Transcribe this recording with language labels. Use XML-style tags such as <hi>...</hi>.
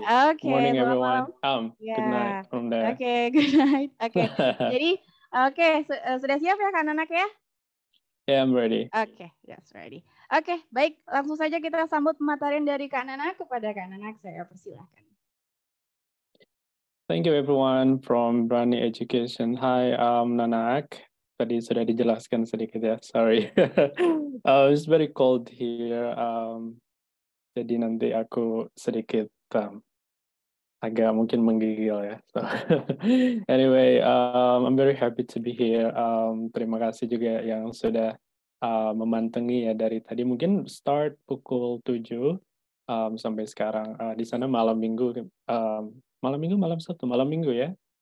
<en>Oke, Morning</en> <id>selamat malam.</id> <en>Good night from there. Oke, good night.</en> <id>Oke, jadi sudah siap ya Kak Nanak ya?</id> <en>Yeah, I'm ready. Oke, that's ready.</en> <id>Oke, baik. Langsung saja kita sambut pematerian dari Kak Nanak. Kepada Kak Nanak, saya persilahkan.</id> <en>Thank you everyone from Brani Education. Hi, I'm Nanak.</en> <id>Tadi sudah dijelaskan sedikit ya, sorry.</id> <en>It's very cold here.</en> <id>Jadi nanti aku sedikit agak mungkin menggigil ya.</id> <en>So, anyway, I'm very happy to be here.</en> <id>Terima kasih juga yang sudah memantengi ya dari tadi. Mungkin start pukul 7 sampai sekarang. Di sana malam minggu, malam Sabtu, malam minggu ya.</id>